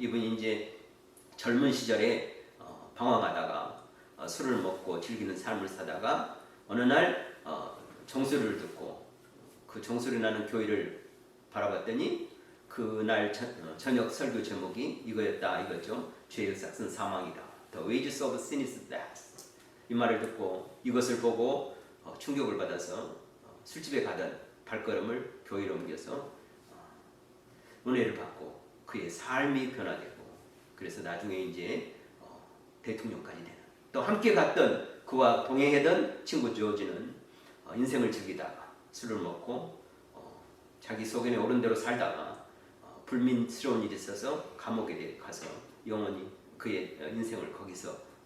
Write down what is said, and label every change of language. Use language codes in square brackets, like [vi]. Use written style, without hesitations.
[ko] 이분이 이제 젊은 시절에 방황하다가 술을 먹고 즐기는 삶을 사다가 어느 날 종소리를 듣고 그 종소리 나는 교회를 바라봤더니 그날 저녁 설교 제목이 이거였다 이거죠. 죄의 삭은 사망이다. [en] The wages of sin is death. [ko] 이 말을 듣고 이것을 보고 충격을 받아서 술집에 가던 발걸음을 교회로 옮겨서 은혜를 받고 그의 삶이 변화되고 그래서 나중에 이제 대통령까지 되는 또 함께 갔던 그와 동행하던 친구 조지는 인생을 즐기다가 술을 먹고 자기 소견에 오른 대로 살다가 불민스러운 일이 있어서 감옥에 가서 영원히 그의 인생을 거기서